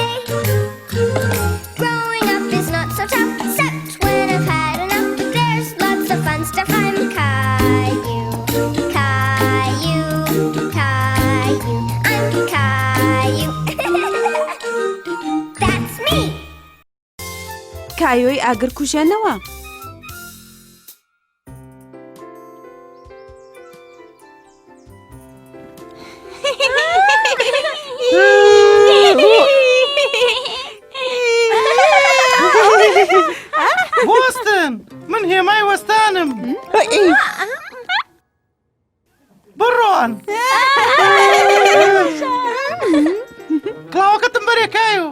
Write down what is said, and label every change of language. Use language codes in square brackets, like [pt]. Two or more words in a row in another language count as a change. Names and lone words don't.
[en] Growing up is not so tough, except when I've had enough. There's lots of fun stuff. I'm Caillou. Caillou, Caillou, I'm Caillou. That's me. [ckb] کایۆی ئاگرکوژێنەوە. بۆستن من هێمای وەستانم بڕۆن کڵاوەکەتم بەرێکایە